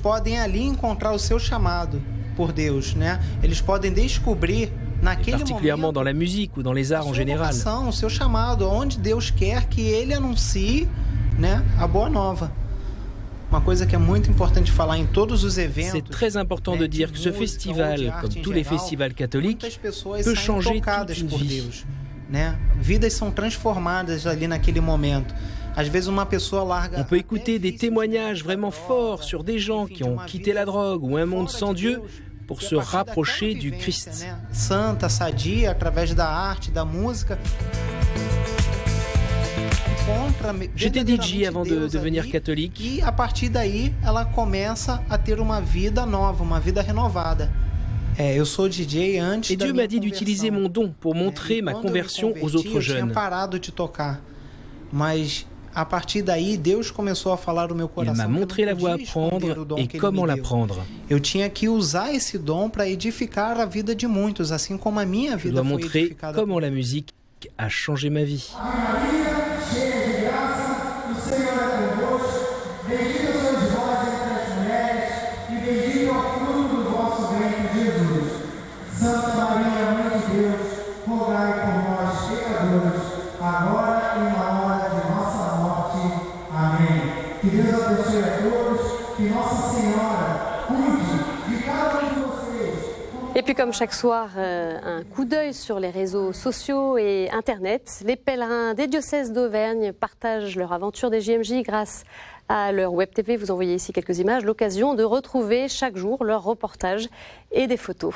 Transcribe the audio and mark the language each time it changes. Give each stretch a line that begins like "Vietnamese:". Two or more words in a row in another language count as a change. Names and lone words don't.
French: Et particulièrement dans la musique ou dans les arts en général. C'est très important de dire que ce festival, comme tous les festivals catholiques, peut changer toute une vie. né?
Portuguese: Vidas sont transformadas ali naquele momento.
French: On peut écouter des témoignages vraiment forts sur des gens qui ont quitté la drogue ou un monde sans Dieu pour se rapprocher du Christ.
Portuguese: Santa, sadia, através da arte, da música.
French: J'étais DJ avant de devenir catholique.
Portuguese: E a partir daí, ela começa a ter uma vida nova, uma vida renovada. Eu sou DJ antes.
French: Et Dieu m'a dit d'utiliser mon don pour montrer ma conversion aux autres jeunes.
Portuguese: Eu tinha parado de tocar, mas a partir daí, Deus começou a falar no meu coração.
French: Il m'a montré la voie à prendre et comment la prendre.
Portuguese: Eu tinha que usar esse dom para edificar a vida de muitos, assim como a minha vida foi edificada.
French: Je dois montrer comment la musique a changé ma vie.
Portuguese: Santa Maria, Mãe de Deus, rogai por nós, pecadores, agora e na hora de nossa morte. Amém. Que Deus abençoe a todos, que Nossa Senhora cuide de cada um de vocês.
French: Et puis comme chaque soir, un coup d'œil sur les réseaux sociaux et Internet. Les pèlerins des diocèses d'Auvergne partagent leur aventure des JMJ grâce à leur web TV. Vous envoyez ici quelques images, l'occasion de retrouver chaque jour leurs reportages et des photos.